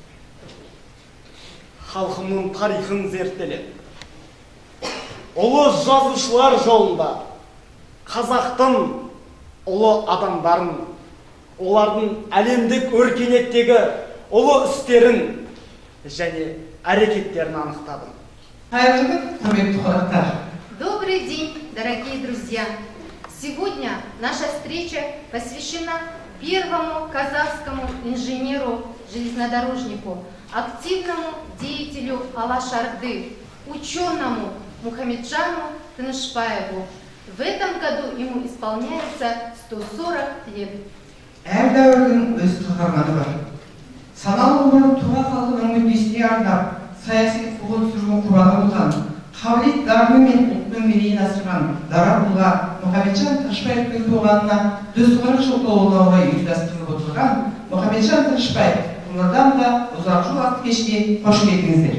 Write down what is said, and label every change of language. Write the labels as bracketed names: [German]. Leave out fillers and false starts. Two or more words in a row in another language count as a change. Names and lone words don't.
[Kazakh] Халқымның тарихын зерттелеп, ұлы жазушылар жолында қазақтың ұлы адамдарын, олардың әлемдік өркениеттегі ұлы істерін және әрекеттерін анықтадым. [Russian] Добрый день, дорогие друзья! Сегодня наша встреча посвящена первому казахскому инженеру-железнодорожнику, активному деятелю Алаш-Орды, ученому Мухамеджану Тынышпаеву. В этом году ему исполняется 140 лет. [Kazakh] Әр дәуірдің өз қаһарманы бар. Саналы ғұмырын туған халқының мүддесіне арнап, саяси қуғын-сүргін құрбаны болған, қабілет дарыны мен ұлттың мерейін асырған дара тұлға Мұхамеджан Тынышпаевтың туғанына 140 жыл толуына орай ұйымдастырылып отырған Мұхамеджан Тынышпаев Олардан да ұзақ жол атты кешке қош келдіңіздер.